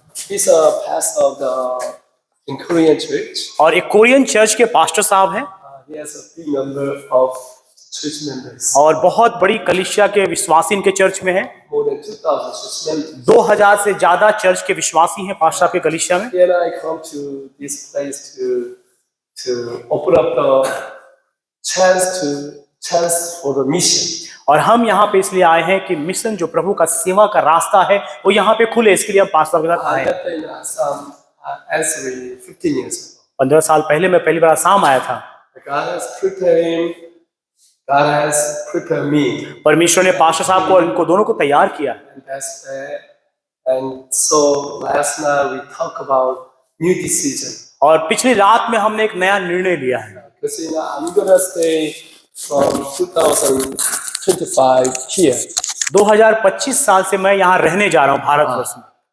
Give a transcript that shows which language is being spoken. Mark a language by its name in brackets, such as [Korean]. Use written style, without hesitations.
[English] He's a pastor of the in Korean church. [Hindi] और एक Korean church के pastor साहब हैं [English] He has a big number of church members. [Hindi] और बहुत बड़ी कलीसिया के विश्वासी इनके चर्च में हैं। [English] More than 2,000 church members. [Hindi] 2000 से ज्यादा चर्च के विश्वासी हैं पास्टर साहब के कलीसिया में। [English] He and I come to this place to open up the chance for the mission. [Hindi] और हम यहाँ पे इसलिए आए हैं कि मिशन जो प्रभु का सेवा का रास्ता है वो यहाँ पे खुले, इसके लिए हम पास्टर साहब के साथ [English] I [Hindi] आए हैं। [English] have been Assam answering 15 years ago. [Hindi] 15 साल पहले मैं पहली बार आसाम आया था। [English] God has prepared him. God has prepared me. [Hindi] परमेश्वर ने पास्टर साहब को और इनको दोनों को तैयार किया। [English] And that's that. And so last night we talked about new decision. [Hindi] और पिछली रात में हमने एक नया निर्णय लिया है। [English] Because I'm gonna stay from 2025 here. [Hindi] 2025 साल से मैं यहाँ रहने जा रहा हूँ भारतवर्ष में।